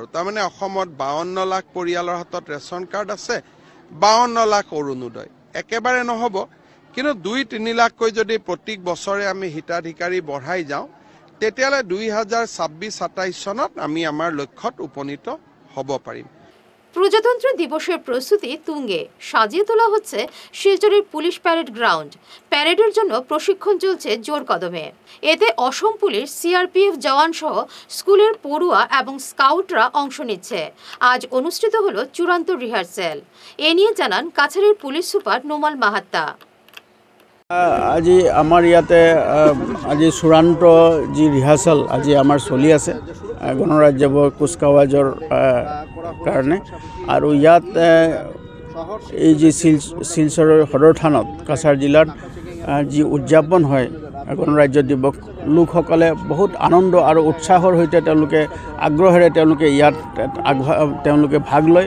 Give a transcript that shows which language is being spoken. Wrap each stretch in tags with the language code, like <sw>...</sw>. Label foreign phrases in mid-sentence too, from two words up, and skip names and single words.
<as>তাৰমানে অসমত 52 লাখ পৰিয়ালৰ হাতত ৰেচন কাৰ্ড আছে, 52 লাখ অৰুণোদয় একেবাৰে নহ'ব, কিন্তু 2-3 লাখকৈ যদি প্ৰত্যেক বছৰে আমি হিতাধিকাৰী বঢ়াই যাওঁ তেতিয়াহ'লে 2026-27 চনত আমি আমাৰ লক্ষ্যত উপনীত হ'ব পাৰিম।</as> <bn>প্রজাতন্ত্র দিবসের প্রস্তুতি তুঙ্গে। সাজিয়ে তোলা হচ্ছে শিলচরের পুলিশ প্যারেড গ্রাউন্ড। প্যারেডের জন্য প্রশিক্ষণ চলছে জোর কদমে। এতে অসম পুলিশ, সিআরপিএফ জওয়ান সহ স্কুলের পড়ুয়া এবং স্কাউটরা অংশ নিচ্ছে। আজ অনুষ্ঠিত হলো চূড়ান্ত রিহার্সেল। এ নিয়ে জানান কাছাড়ের পুলিশ সুপার নোমাল মাহাত্তা।</bn> <as>আজি আমাৰ ইয়াতে আজি চূড়ান্ত যি ৰিহাৰ্চেল আজি আমাৰ চলি আছে গণৰাজ্যৰ কুচকাৱাজৰ কাৰণে। আৰু ইয়াত এই যি শিলচৰৰ সদৰ থানত কাছাৰ জিলাত যি উদযাপন হয় গণৰাজ্য দিৱস, লোকসকলে বহুত আনন্দ আৰু উৎসাহৰ সৈতে তেওঁলোকে আগ্ৰহেৰে ইয়াত তেওঁলোকে ভাগ লয়।</as>